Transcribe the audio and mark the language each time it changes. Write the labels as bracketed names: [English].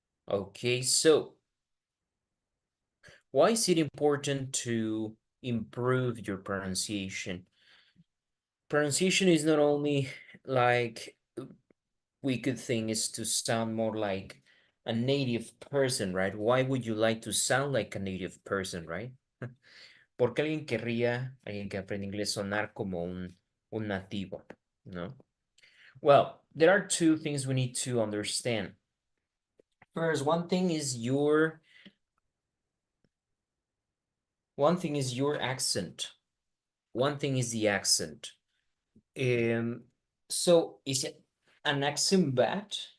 [English] Okay, so why is it important to improve your pronunciation? Pronunciation is not only like we could think is to sound more like a native person, right? Why would you like to sound like a native person, right? [Spanish] ¿Por qué alguien querría, alguien que aprende inglés, sonar como un nativo, no? [English] Well, there are two things we need to understand. First, one thing is your accent. One thing is the accent. Um, so is it an accent bad?